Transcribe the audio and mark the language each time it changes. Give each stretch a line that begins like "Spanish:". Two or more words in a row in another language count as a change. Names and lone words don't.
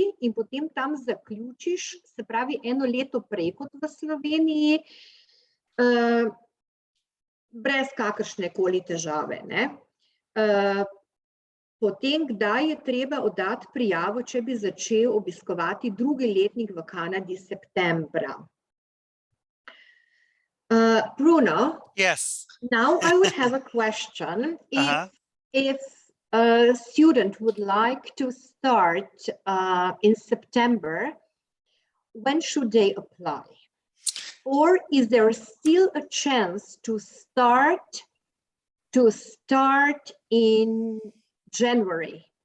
Slovenian: in potem tam zaključiš, se pravi, 1 leto prej kot v Sloveniji, brez kakršne koli težave, ne. Potem, kdaj je treba oddati prijavo, če bi začel obiskovati 2. letnik v Kanadi septembra? Bruno?
English: Yes. Now I would have a question. If a student would like to start in September, when should they apply? Or is there still a chance to start in January?